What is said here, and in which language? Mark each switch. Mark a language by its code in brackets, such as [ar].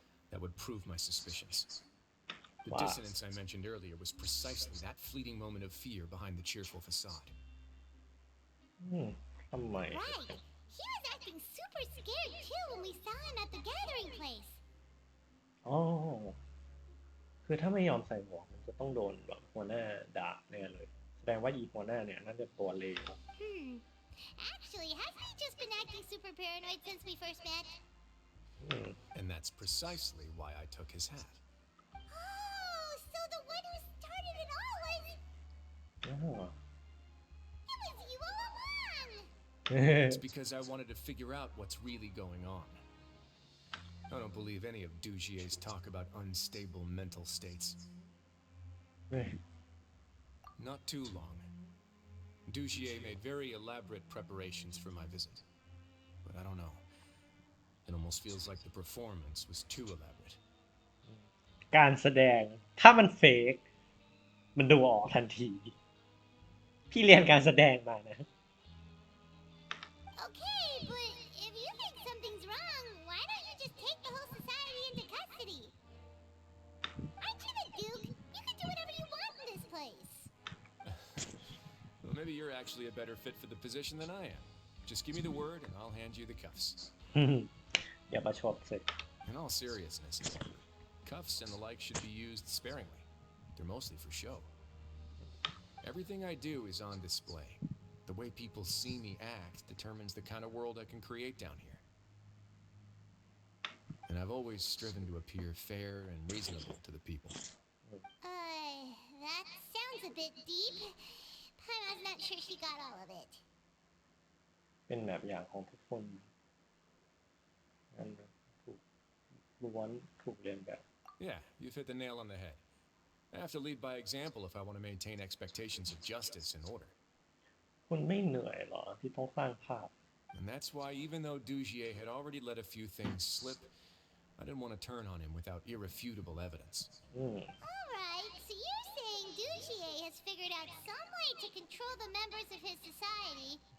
[en] That would prove my suspicions. The Wow. dissonance I mentioned earlier was precisely that fleeting moment of fear behind the cheerful facade. [th] ทำไม [en] Right. He was acting super scared too when we saw him at the gathering place. [th] อ๋อคือถ้าไม่ยอมใส่หมวกมันจะต้องโดนแบบหัวหน้าด่าแน่เลย แสดงว่าอีหัวหน้าเนี่ยน่าจะตัวเลว [en] Actually, hasn't he just been acting super paranoid since we first met? And that's precisely why I took his hat. Oh, so the one who started it all was... [th] อ๋อ [en] It was you all along! It's because I wanted to figure out what's really going on. I don't believe any of Dugier's talk about unstable mental states. [th] เฮ้ย [en] Not too long. Dugier made very elaborate preparations for my visit. But I don't know. It almost feels like the performance was too elaborate. [th] การแสดงถ้ามันเฟกมันดูออกทันที พี่เรียนการแสดงมานะ [en] Okay, but if you think something's wrong, why don't you just take the whole society into custody? Aren't you the Duke? You can do whatever you want in this place. Well, maybe you're actually a better fit for the position than I am. Just give me the word and I'll hand you the cuffs. [th] อย่าประชดสิ [en] In all seriousness, cuffs and the like should be used sparingly. They're mostly for show. Everything I do is on display. The way people see me act determines the kind of world I can create down here. And I've always striven to appear fair and reasonable to the people. That sounds a bit deep. Paimon's not sure she got all of it. [th] เป็นแบบอย่างของทุกคนนั่นถูกล้วนถูกเรียนแบบ [en] Yeah, you've hit the nail on the head. I have to lead by example if I want to maintain expectations of justice and order. [th] คุณไม่เหนื่อยเหรอที่ต้องสร้างภาพ [en] And that's why even though Dugier had already let a few things slip, I didn't want to turn on him without irrefutable evidence. Alright, so you're saying Dugier has figured out some way to control the members of his society.